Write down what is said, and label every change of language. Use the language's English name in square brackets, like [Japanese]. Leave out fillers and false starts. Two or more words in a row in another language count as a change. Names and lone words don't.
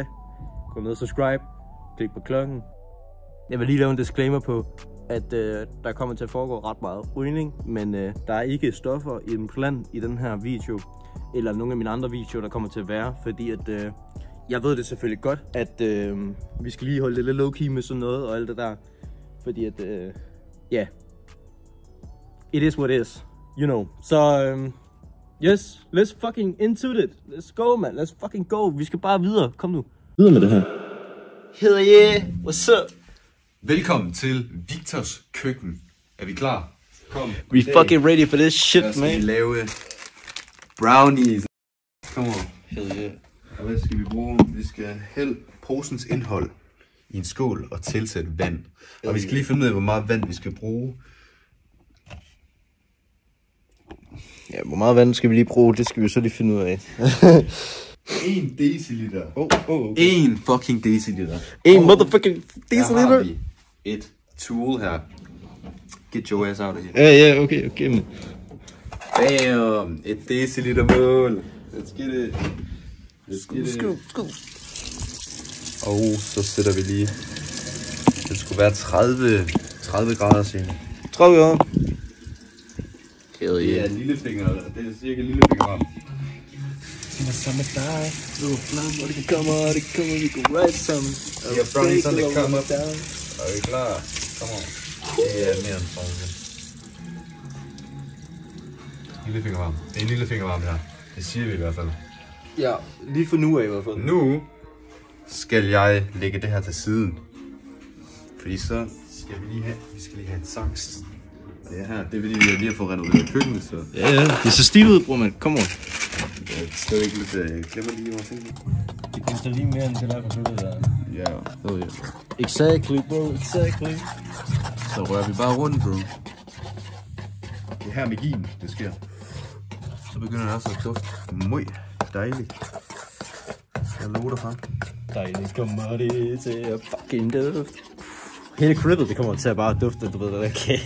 [Danish] Gå ned og subscribe, klik på klokken. Jeg vil lige lave en disclaimer på, at der kommer til at foregå ret meget rygning, men der er ikke stoffer i en plan i den her video, eller nogle af mine andre videoer, der kommer til at være, fordi at jeg ved det selvfølgelig godt, at vi skal lige holde det lidt low-key med sådan noget og alt det der, fordi at [English] yeah, it is what it is, you know. Så yes, let's fucking into it. Let's go, man. Let's fucking go. [Danish] Vi skal bare videre. Kom nu. Videre med det her. [English] Hell yeah. What's up? [Danish] Velkommen til Victors køkken. Er vi klar? Kom. [English] We fucking ready for this shit, man. [Danish] Skal vi lave brownies. Kom on. [English] Hell yeah. [Danish] Og hvad skal vi bruge? Vi skal hælde posens indhold i en skål og tilsætte vand. Og vi skal lige finde ud af, hvor meget vand vi skal bruge. Ja, hvor meget vand skal vi lige bruge? Det skal vi så lige finde ud af. 1 deciliter. Okay. 1 fucking deciliter. 1 motherfucking deciliter. Her har vi et tool her. [English] Get your ass out of here. [Danish] Ja, okay, man. Bam! 1 deciliter mål. [English] Let's get it. [Danish] Skål. Og så sætter vi lige. Det skulle være 30 grader siden. 30 grader. Det er en lillefinger, det er cirka lillefinger varmt. Det kommer, vi kan ride sammen. Vi har brownies [English] on the come up. [Danish] Er vi klar? Kom on. Det er mere end 30. Lillefinger varmt. Det er en lillefinger varmt her. Det siger vi i hvert fald. Ja, lige for nu af i hvert fald. Nu skal jeg lægge det her til siden. Fordi så skal vi skal lige have en saks. Og det her, det vil jeg lige have fået renoveret køkkenet, så... Ja, det er så stilet ud, bror, man. Kom on. Jeg skal ikke lidt, jeg glemmer lige, hvor ting. Det koster lige mere end det der computer der. Ja, det ved jeg. [English] Exactly, bro, exactly. [Danish] Så rører vi bare rundt, bro. Det er her magien, det sker. Så begynder det også at dufte møg dejligt. Jeg lover dig for. Dejligt kommer det til at fucking duft. Hele cribbet, det kommer til at bare dufte, du ved det der kage.